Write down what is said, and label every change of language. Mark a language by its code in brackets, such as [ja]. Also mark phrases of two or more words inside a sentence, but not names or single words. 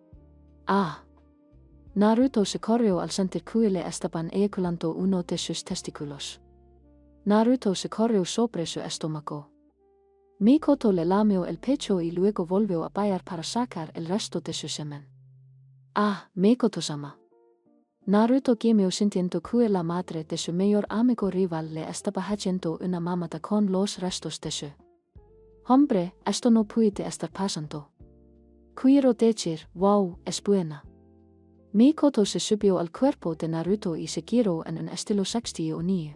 [es] Ah. Naruto se corrió al sentir que le estaban eyaculando uno de sus testículos. Naruto se corrió sobre su estómago. Mikoto le lamió el pecho y luego volvió a bailar para sacar el resto de su semen. Mikoto-sama. Naruto gemio sintiendo que la madre de su mayor amigo rival le estaba haciendo una mamada con los restos de su. Hombre, esto no puede estar pasando. Quiero decir, wow, es buena. Mikoto se subió al cuerpo de Naruto y se giró en un estilo sexy o niño.